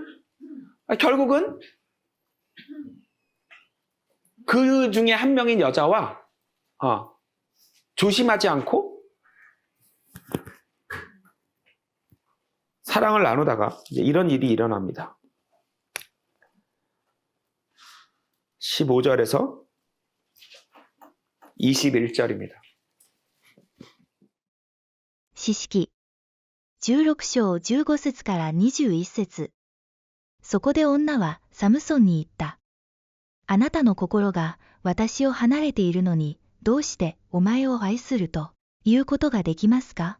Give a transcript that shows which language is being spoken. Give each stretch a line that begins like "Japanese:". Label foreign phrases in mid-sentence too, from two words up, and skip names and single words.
Korean: 결국은 그 중에 한 명인 여자와 조심하지 않고 사랑을 나누다가 이제 이런 일이 일어납니다. 15절에서 21절입니다.
Japanese: 詩式16章15節から21節。そこで女はサムソンに言った。あなたの心が私を離れているのに、どうしてお前を愛するということができますか？